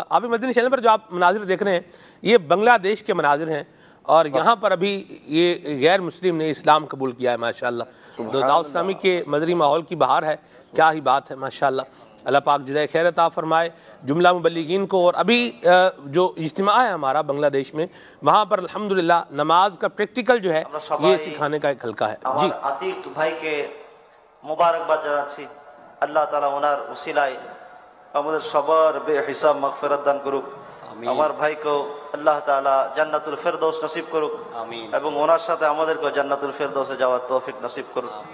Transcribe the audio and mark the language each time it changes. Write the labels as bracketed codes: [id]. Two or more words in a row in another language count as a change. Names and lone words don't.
[ur] ابھی مدنی چینل پر جو آپ مناظر دیکھ رہے ہیں یہ بنگلہ دیش کے مناظر ہیں اور یہاں پر ابھی یہ غیر مسلم نے اسلام قبول کیا ہے ماشاءاللہ. دعوت اسلامی کے مدنی ماحول کی بہار ہے. کیا ہی بات ہے ماشاءاللہ. اللہ پاک جزائے خیر عطا فرمائے جملہ مبلغین کو. اور ابھی جو اجتماع ہے ہمارا بنگلہ دیش میں وہاں پر الحمدللہ نماز کا پریکٹیکل جو ہے یہ سکھانے کا ایک حلقہ ہے. جی [bn] আতিক ভাইকে মোবারকবাদ জানাচ্ছি. [ar] الله تعالى [bn] ওনার উসিলায় আমাদের সবার বেহিসাব মাগফিরাত দান করুক. আমার ভাইকেও [ar] الله تعالى جنة الفردوس [bn] নসিব করুক এবং ওনার সাথে আমাদেরকেও জান্নাতুল ফেরদৌসে যাওয়ার তৌফিক নসিব করুক.